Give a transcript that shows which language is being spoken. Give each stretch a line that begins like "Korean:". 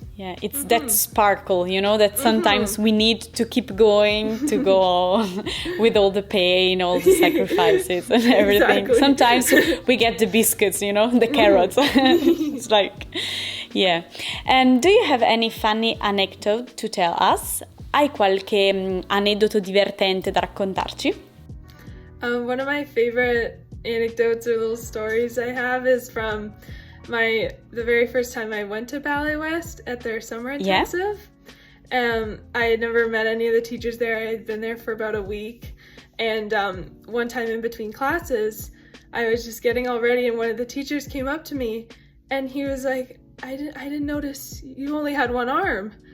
English: Yeah, it's that sparkle, you know, that sometimes we need to keep going, to go on with all the pain, all the sacrifices and everything. Exactly. Sometimes we get the biscuits, you know, the carrots. It's like, yeah. And do you have any funny anecdote to tell us?
Italian: Hai qualche aneddoto divertente da raccontarci?
English: One of my favorite anecdotes or little stories I have is from the very first time I went to Ballet West at their summer intensive. I had never met any of the teachers there. I had been there for about a week. And one time in between classes, I was just getting all ready, and one of the teachers came up to me and he was like, I didn't notice you only had one arm.